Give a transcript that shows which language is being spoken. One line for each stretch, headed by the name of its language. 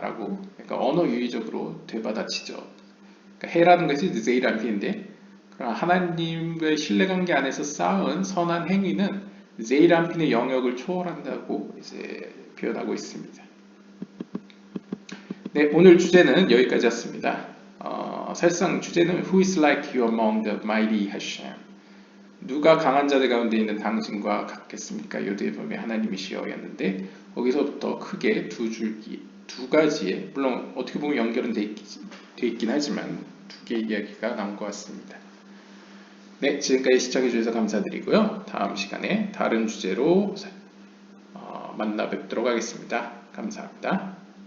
Korean: 라고 그러니까 언어 유의적으로 되받아치죠. 그러니까 해라는 것이 제이란피인데, 그럼 하나님과의 신뢰관계 안에서 쌓은 선한 행위는 제이란핀의 영역을 초월한다고 이제 표현하고 있습니다. 네, 오늘 주제는 여기까지였습니다. 사실상 주제는
English: Who is like you among the mighty Hashem?
Korean: 누가 강한 자들 가운데 있는 당신과 같겠습니까? 요대범의 하나님이시여였는데, 거기서부터 크게 두 가지의, 물론 어떻게 보면 연결은 돼 있긴 하지만 두 개의 이야기가 나온 것 같습니다. 네, 지금까지 시청해 주셔서 감사드리고요. 다음 시간에 다른 주제로 만나 뵙도록 하겠습니다. 감사합니다.